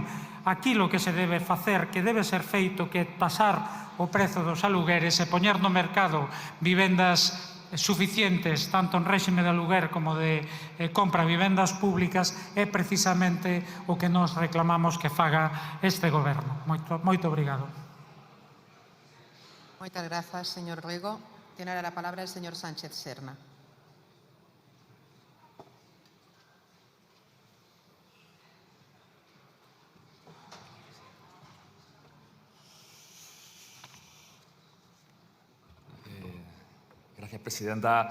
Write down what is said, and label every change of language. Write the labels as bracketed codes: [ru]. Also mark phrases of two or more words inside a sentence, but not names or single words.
[gl] Aquí lo que se debe facer, que debe ser feito, que tasar o prezo dos alugueres e poñer no mercado vivendas suficientes, tanto en réxime de aluguer como de compra de vivendas públicas, é precisamente o que nos reclamamos que faga este Goberno. Moito obrigado. Moitas grazas, señor Rego. [es] Tiene ahora la palabra el señor Sánchez Serna. Gracias, presidenta.